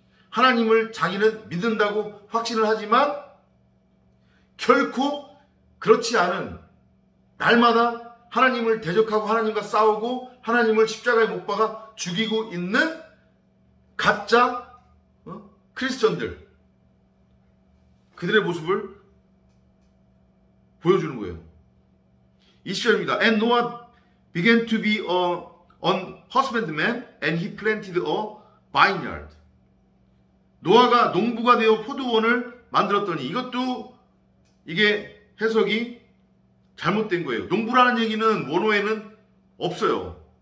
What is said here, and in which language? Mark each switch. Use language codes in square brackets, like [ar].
[ko] 하나님을 자기는 믿는다고 확신을 하지만 결코 그렇지 않은, 날마다 하나님을 대적하고 하나님과 싸우고 하나님을 십자가에 못 박아 죽이고 있는 가짜 크리스천들, 그들의 모습을 보여주는 거예요. 20절입니다. [en] And Noah began to be an husbandman and he planted a vineyard. [ko] 노아가 농부가 되어 포도원을 만들었더니, 이것도 이게 해석이 잘못된 거예요. 농부라는 얘기는 원어에는 없어요.